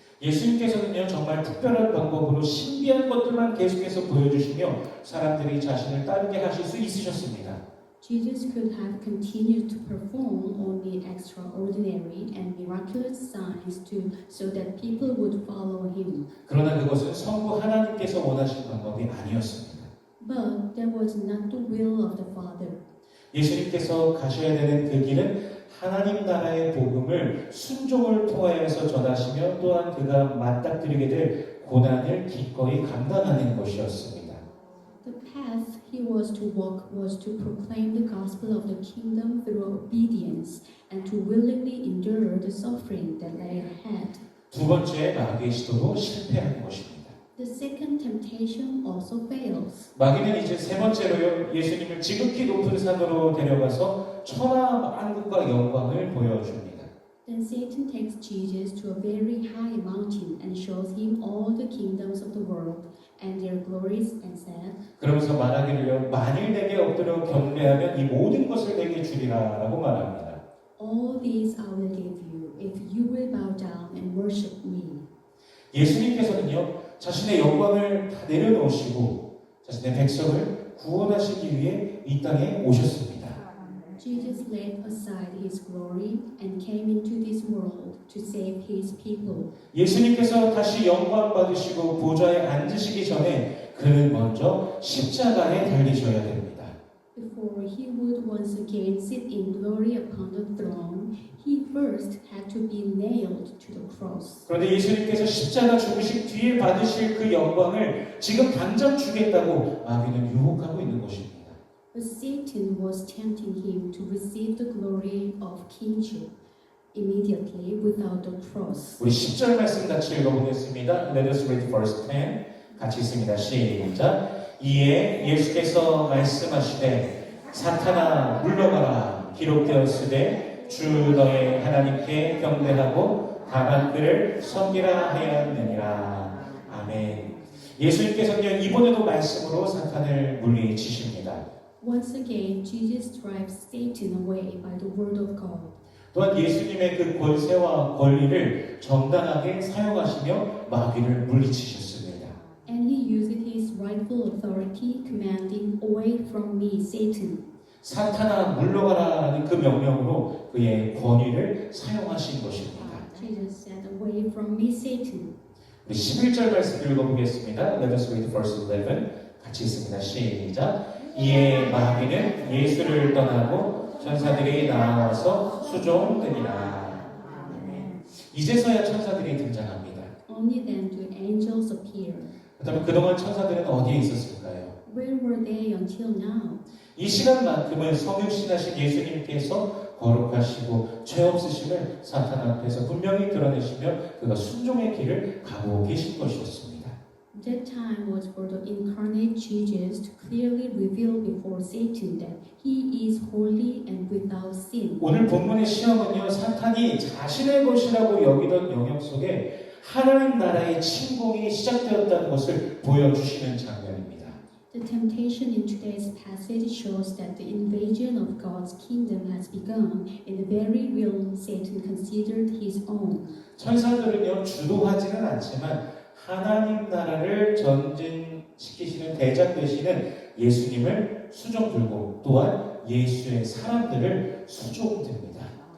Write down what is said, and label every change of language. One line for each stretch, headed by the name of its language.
Korean: 예수님께서는요 정말 특별한 방법으로 신비한 것들만 계속해서 보여주시며 사람들이 자신을 따르게 하실 수 있으셨습니다.
English: Jesus could have continued to perform only extraordinary and miraculous signs so that people would follow him.
Korean: 그러나 그것은 성부 하나님께서 원하신 방법이 아니었습니다.
English: But that was not the will of the Father.
Korean: 예수님께서 가셔야 되는 그 길은 하나님 나라의 복음을 순종을 통하여서 전하시며 또한 그가 맞닥뜨리게 될 고난을 기꺼이 감당하는 것이었습니다.
English: The path he was to walk was to proclaim the gospel of the kingdom through obedience and to willingly endure the suffering that lay ahead.
Korean: 두 번째 마귀의 시도로 실패하는 것입니다.
English: The second temptation also fails.
Korean: 마귀는 이제 세 번째로요 예수님을 지극히 높은 산으로 데려가서 천하 만국과 영광을 보여줍니다.
English: Then Satan takes Jesus to a very high mountain and shows him all the kingdoms of the world and their glories and said,
Korean: 그러면서 말하기를요 만일 내게 엎드려 경배하면 이 모든 것을 내게 주리라라고 말합니다.
English: All these I will give you if you will bow down and worship me.
Korean: 예수님께서는요 자신의 영광을 다 내려놓으시고 자신의 백성을 구원하시기 위해 이 땅에 오셨습니다.
English: Jesus laid aside his glory and came into this world to save his people.
Korean: 예수님께서 다시 영광 받으시고 보좌에 앉으시기 전에 그는 먼저 십자가에 달리셔야 됩니다.
English: Before he would once again sit in glory upon the throne, he first had to be nailed to the cross.
Korean: 그런데 예수님께서 십자가 죽으신 뒤에 받으실 그 영광을 지금 당장 주겠다고 마귀는 유혹하고 있는 것입니다.
English: But Satan was tempting him to receive the glory of kingship immediately without the cross.
Korean: 우리 10절 말씀 같이 읽어보겠습니다.
English: Let us read verse 10.
Korean: 같이 있습니다. 시작. 이에 예수께서 말씀하시되 사탄아 물러가라 기록되었으되 주 너의 하나님께 경배하고 다만 그를 섬기라 하였느니라. 아멘. 예수님께서는 이번에도 말씀으로 사탄을 물리치십니다.
English: Once again, Jesus drives Satan away by the word of God.
Korean: 또한 예수님의 그 권세와 권리를 정당하게 사용하시며 마귀를 물리치셨습니다.
English: And he used his rightful authority, commanding, "Away from me, Satan."
Korean: 사탄아 물러가라라는 그 명령으로 그의 권위를 사용하신 것입니다.
English: Jesus said, "Away from me, Satan."
Korean: 우리 11절 말씀 읽어보겠습니다.
English: Let us read verse 11.
Korean: 같이 있습니다. 시작. 이에 마귀는 예수를 떠나고 천사들이 나와서 수종되니라. 이제서야 천사들이 등장합니다.
English: Only then do angels appear.
Korean: 그렇다면 그동안 천사들은 어디에 있었을까요?
English: Where were they until now?
Korean: 이 시간만큼은 성육신하신 예수님께서 거룩하시고 죄 없으심을 사탄 앞에서 분명히 드러내시며 그가 순종의 길을 가고 계신 것이었습니다.
English: That time was for the incarnate Jesus to clearly reveal before Satan that he is holy and without sin.
Korean: 오늘 본문의 시험은요, 사탄이 자신의 것이라고 여기던 영역 속에 하나님 나라의 침공이 시작되었다는 것을 보여주시는 장면입니다.
English: The temptation in today's passage shows that the invasion of God's kingdom has begun in the very realm Satan considered his own.
Korean: 천사들은요, 주도하지는 않지만 하나님 나라를 전진시키시는 대장 되시는 예수님을 수종들고 또한 예수의 사람들을 수종듭니다.